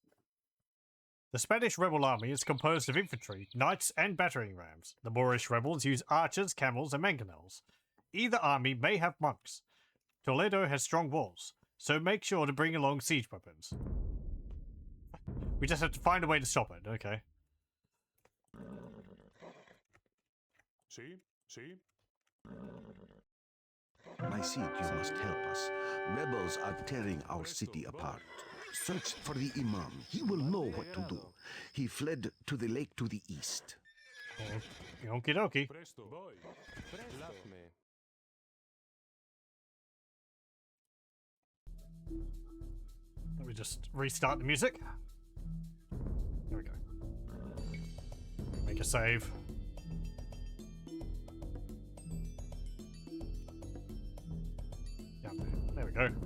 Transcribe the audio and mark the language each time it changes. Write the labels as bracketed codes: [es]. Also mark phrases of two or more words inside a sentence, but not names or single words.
[en] The Spanish rebel army is composed of infantry, knights, and battering rams. The Moorish rebels use archers, camels, and mangonels. Either army may have monks. Toledo has strong walls, so make sure to bring along siege weapons. We just have to find a way to stop it, okay. [es] Sí, sí. [en] My seed, you must help us. Rebels are tearing our city apart. Search for the Imam. He will know what to do. He fled to the lake to the east. Okie dokie. [es] Presto. Voy. Hazme. [en] Let me just restart the music. There we go. Make a save. Yeah, there we go.